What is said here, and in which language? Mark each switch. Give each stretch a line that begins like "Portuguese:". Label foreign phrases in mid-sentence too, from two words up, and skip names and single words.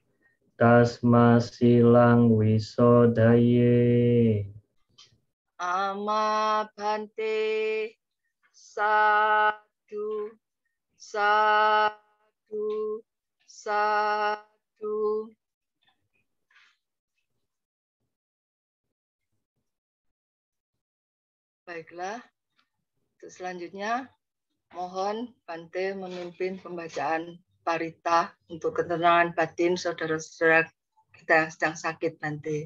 Pali: Tasma silang wisodaye. Ama bhante. Sadhu, sadhu, sadhu.
Indonesian: Baiklah, untuk selanjutnya mohon Bante memimpin pembacaan parita untuk ketenangan batin saudara-saudara kita yang sedang sakit nanti.